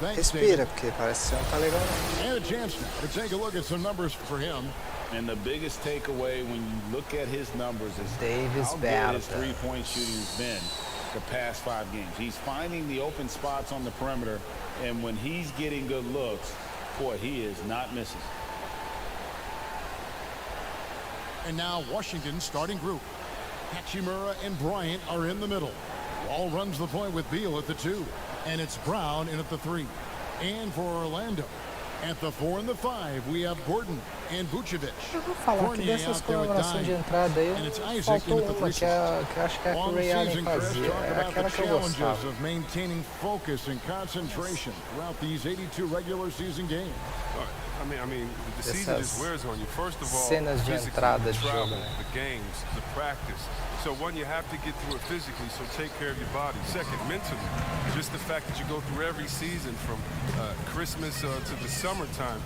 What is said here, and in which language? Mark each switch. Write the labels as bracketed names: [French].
[Portuguese] Respira, porque parece que você não tá legal. [English] And a chance to take a look at some numbers for him. And the biggest takeaway when you look at his numbers is Davis how good his three-point shooting has been the past 5 games. He's finding the open spots on the perimeter, and when he's getting good looks, boy, he is not missing. And now Washington's starting group. Hachimura and Bryant are in the middle. Wall runs the point with Beal at the 2. And it's Brown in at the 3. And for Orlando, at the 4 and the 5, we have Gordon and Vucevic. [Portuguese] Eu vou falar que dessas colaborações de entrada aí, faltou uma que eu acho que é a que o Ray Allen fazia. É aquela que eu gostava. [English] Of maintaining focus and concentration throughout these 82 regular season games. I mean, the season just wears on you. First of all, [Portuguese] cenas de entrada de [English] travel, [Portuguese] jogo, né? [English] the games, the practice. So one, you have to get through it physically, so take care of your body. Second, mentally, just the fact that you go through every season from Christmas to the summertime.